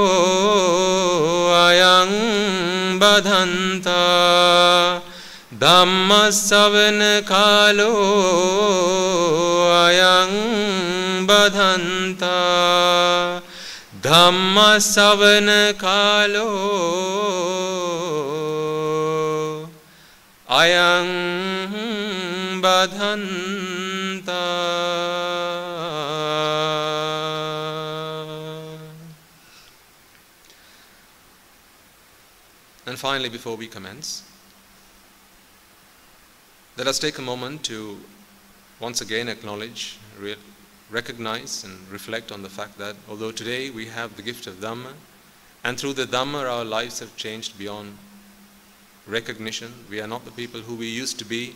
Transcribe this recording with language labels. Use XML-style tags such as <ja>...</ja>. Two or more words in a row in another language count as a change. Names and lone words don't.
<pi>Ayang Badhanta Dhamma Savana Kalo Ayang Badhanta Dhamma Savana Kalo Ayang Badhanta.</pi> <en>And finally, before we commence, let us take a moment to once again acknowledge, recognize and reflect on the fact that although today we have the gift of Dhamma, and through the Dhamma our lives have changed beyond recognition, we are not the people who we used to be.</en>